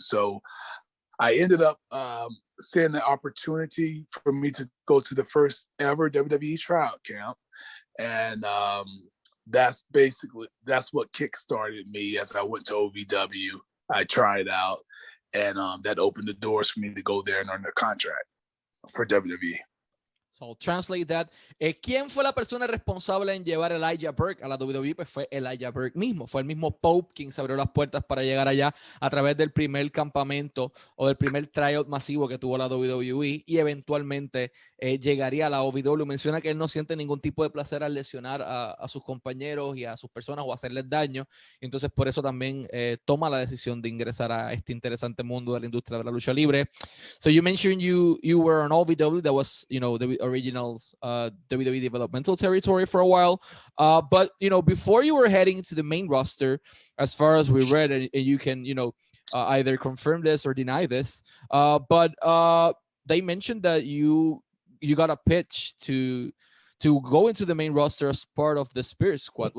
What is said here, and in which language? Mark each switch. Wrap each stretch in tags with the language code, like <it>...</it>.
<en>So I ended up seeing the opportunity for me to go to the first ever WWE tryout camp. And that's what kickstarted me as I went to OVW. I tried out, and that opened the doors for me to go there and earn a contract for WWE. So, translate that.</en> <es>¿Quién fue la persona responsable en llevar a Elijah Burke a la WWE? Pues fue Elijah Burke mismo. Fue el mismo Pope quien se abrió las puertas para llegar allá a través del primer campamento o del primer tryout masivo que tuvo la WWE, y eventualmente llegaría a la OVW. Menciona que él no siente ningún tipo de placer al lesionar a sus compañeros y a sus personas o hacerles daño. Entonces, por eso también toma la decisión de ingresar a este interesante mundo de la industria de la lucha libre.</es> <en>So, you mentioned you were on OVW. That was, the original WWE developmental territory for a while, but before you were heading to the main roster, as far as we read, and you can either confirm this or deny this, but they mentioned that you got a pitch to go into the main roster as part of the Spirit Squad.</en>